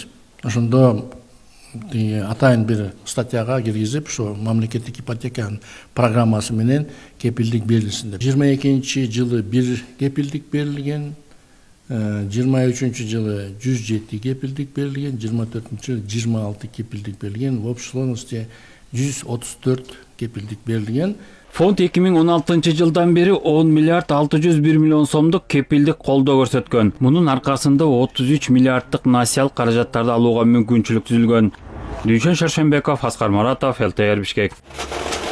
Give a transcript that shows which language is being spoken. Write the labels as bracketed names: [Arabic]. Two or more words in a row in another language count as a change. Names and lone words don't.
[Kyrgyz] Ошондо атайын бир статьяга киргизип, ушу мамлекеттик ипотеканын программасы менен кепилдик берилсин деп. 22 жылы бир кепилдик берилген, 23 жылы 107 кепилдик берилген, 24 жылы 26 кепилдик берилген, [Russian] в общей сложности 134 [Kyrgyz] кепилдик берилген. Фонд 2016 жылдан бери 10 миллиард 601 миллион сомдук кепилдик колдоо көрсөткөн. Мунун аркасында 33 миллиарддык насиялык каражаттарды алууга мүмкүнчүлүк түзүлгөн. Дүйшөн Шаршенбеков, Аскар Маратов, ЛТР Бишкек.